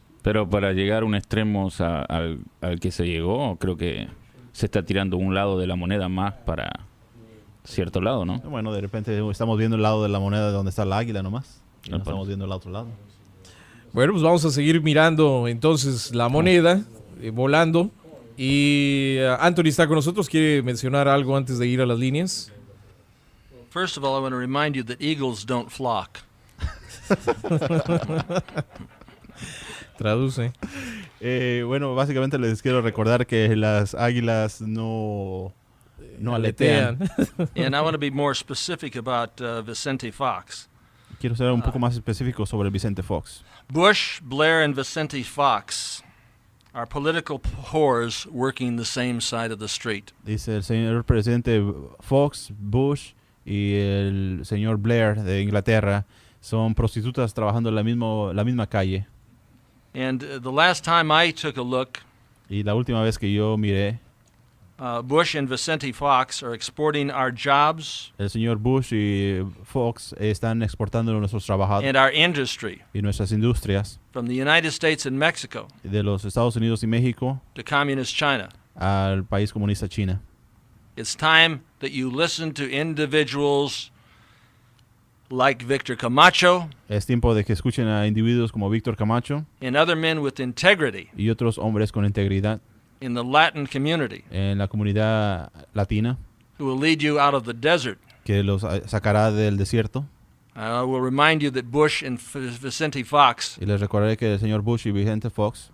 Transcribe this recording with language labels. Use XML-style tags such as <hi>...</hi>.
<es>Pero para llegar a un extremo al que se llegó, creo que se está tirando un lado de la moneda más para cierto lado, ¿no? Bueno, de repente estamos viendo el lado de la moneda donde está el águila nomás. Y no estamos viendo el otro lado. Bueno, pues vamos a seguir mirando entonces la moneda volando. Y Anthony está con nosotros. ¿Quiere mencionar algo antes de ir a las líneas?</es> <en>First of all, I want to remind you that eagles don't flock.</en> <es>Traduce. Bueno, básicamente les quiero recordar que las águilas no aletean.</es> <en>And I want to be more specific about Vicente Fox.</en> <es>Quiero ser un poco más específico sobre Vicente Fox.</es> <en>Bush, Blair, and Vicente Fox are political whores working the same side of the street.</en> <es>Dice el señor presidente Fox, Bush y el señor Blair de Inglaterra son prostitutas trabajando en la misma calle.</es> <en>And the last time I took a look,</en> <es>y la última vez que yo miré,</es> <en>Bush and Vicente Fox are exporting our jobs,</en> <es>el señor Bush y Fox están exportando nuestros trabajadores</es> <en>and our industry</en> <es>y nuestras industrias</es> <en>from the United States and Mexico</en> <es>de los Estados Unidos y México</es> <en>to communist China.</en> <es>Al país comunista China.</es> <en>It's time that you listen to individuals like Victor Camacho.</en> <es>Es tiempo de que escuchen a individuos como Víctor Camacho</es> <en>and other men with integrity</en> <es>y otros hombres con integridad</es> <en>in the Latin community</en> <es>en la comunidad latina</es> <en>who will lead you out of the desert.</en> <es>Que los sacará del desierto.</es> <en>I will remind you that Bush and Vicente Fox</en> <es>y les recordaré que el señor Bush y Vicente Fox</es>